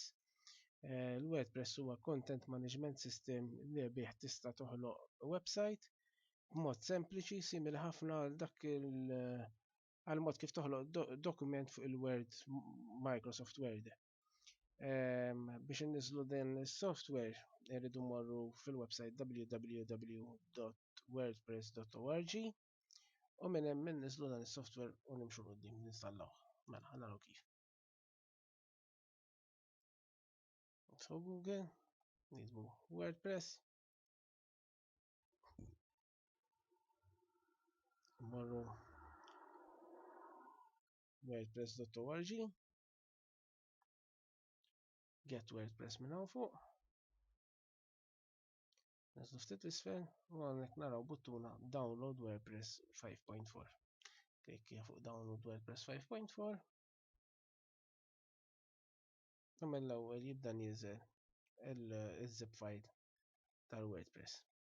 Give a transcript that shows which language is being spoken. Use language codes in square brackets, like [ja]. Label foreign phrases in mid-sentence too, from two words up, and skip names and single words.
[mt] Il-WordPress huwa [en] content management system [mt] li bih tista' toħloq website b'mod sempliċi simili ħafna għal dak għal mod kif toħloq dokument fuq il-Word Microsoft Word. Biex niżlu din is-software irridu morru fil-website www.wordpress.org. U minn hemm niżlu dan is-software u nimxu qudiem ninstallaw. Mela, naraw kif. So Google, nitbu WordPress. Morru wordpress.org. Get WordPress minn hawn fuq. Nizlu ftit l-isfel u għandek naraw buttuna Download WordPress 5.4. Klikki fuq Download WordPress 5.4. U mill-ewwel jibda nieżel il- [en] zip file [mt] tal-WordPress.